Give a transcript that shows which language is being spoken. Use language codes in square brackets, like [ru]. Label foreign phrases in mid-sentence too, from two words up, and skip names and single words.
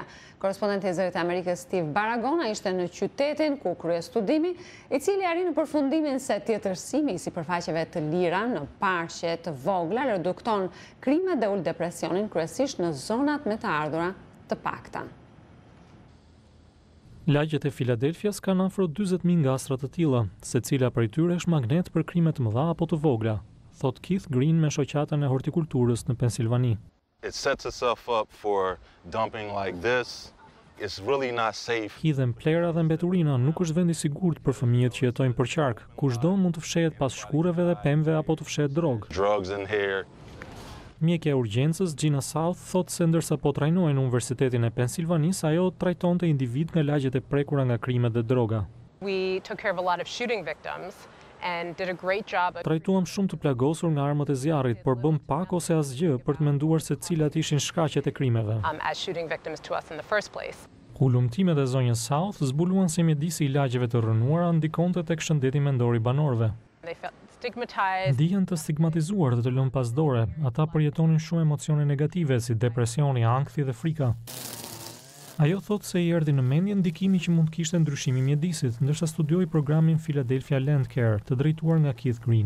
[sq] Korrespondenti i Zërit Amerikës Steve Baragona ishte në qytetin ku kryej studimi, i cili arri në përfundimin se tjetërsimi i sipërfaqeve të lira në parqe të vogla redukton krimet dhe ul depresionin, kryesisht në zonat me të ardhura të pakta. Lagjet e Filadelfias kanë afro 40.000 ngastra të tilla, secila prej tyre është magnet për krime të mëdha apo të vogla, thot Keith Green me shoqatën e hortikulturës në Pensilvani. [en] It sets itself up for dumping like this. It's really not safe. [sq] Hidhen plera dhe mbeturina nuk është vend i sigurt për fëmijët që jetojnë për qark. Kushdo mund të fshehet pas shkureve dhe pemëve apo të fshehet drogë. [en] Drugs in here. [sq] Mjekja e urgjencës Gina South thot se ndërsa po trajnohen në Universitetin e Pensilvanisë, ajo trajtonte individ nga lagjet e prekura nga krimet dhe droga. [en] We took care of a lot of shooting victims and did a great job. [sq] Trajtuam shumë të plagosur nga armët e zjarrit, por bëm pak ose asgjë për të menduar se cilat ishin shkaqet e krimeve. [en] As shooting victims to us in the first place. [sq] Hulumtimet e zonjës South zbuluan se mjedisi i lagjeve të rënuara ndikonte tek shëndeti mendor i banorëve. Dihen të stigmatizuar dhe të lënë pas dore, ata përjetonin shumë emocione negative si depresioni, ankthi dhe frika. Ajo thot se i erdhi në mendje ndikimi që mund kishte ndryshimi i mjedisit, ndërsa studioi programin Philadelphia Land Care, të drejtuar nga Keith Green.